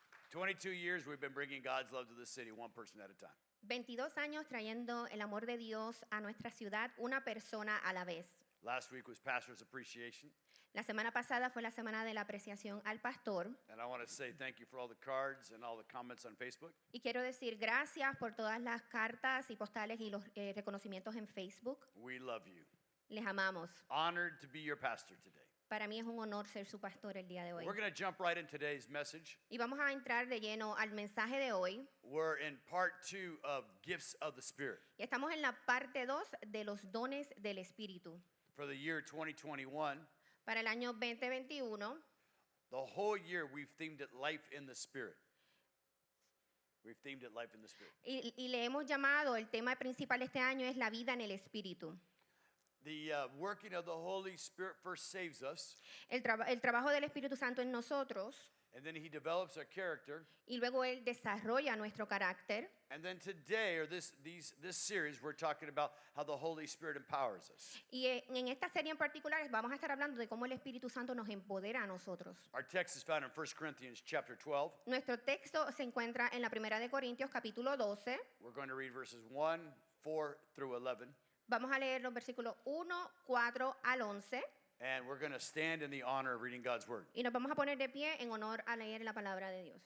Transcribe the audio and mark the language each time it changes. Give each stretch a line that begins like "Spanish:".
English: 22 years we've been bringing God's love to the city, one person at a time.
Spanish: 22 años trayendo el amor de Dios a nuestra ciudad, una persona a la vez.
English: Last week was Pastor's Appreciation,
Spanish: La semana pasada fue la semana de la apreciación al pastor
English: and I want to say thank you for all the cards and all the comments on Facebook.
Spanish: y quiero decir gracias por todas las cartas y postales y los reconocimientos en Facebook.
English: We love you.
Spanish: Les amamos.
English: Honored to be your pastor today.
Spanish: Para mí es un honor ser su pastor el día de hoy.
English: We're going to jump right in today's message.
Spanish: Y vamos a entrar de lleno al mensaje de hoy.
English: We're in part 2 of Gifts of the Spirit.
Spanish: Y estamos en la parte 2 de los dones del Espíritu.
English: For the year 2021,
Spanish: Para el año 2021,
English: the whole year we've themed it Life in the Spirit. We've themed it Life in the Spirit.
Spanish: y le hemos llamado, el tema principal este año es la vida en el Espíritu.
English: The working of the Holy Spirit first saves us,
Spanish: El trabajo del Espíritu Santo en nosotros
English: and then He develops our character.
Spanish: y luego Él desarrolla nuestro carácter.
English: And then today, or this series, we're talking about how the Holy Spirit empowers us.
Spanish: Y en esta serie en particular vamos a estar hablando de cómo el Espíritu Santo nos empodera a nosotros.
English: Our text is found in 1 Corinthians chapter 12.
Spanish: Nuestro texto se encuentra en la Primera de Corintios capítulo 12.
English: We're going to read verses 1, 4 through 11.
Spanish: Vamos a leer los versículos 1, 4 al 11
English: And we're going to stand in the honor of reading God's word.
Spanish: y nos vamos a poner de pie en honor a leer la palabra de Dios.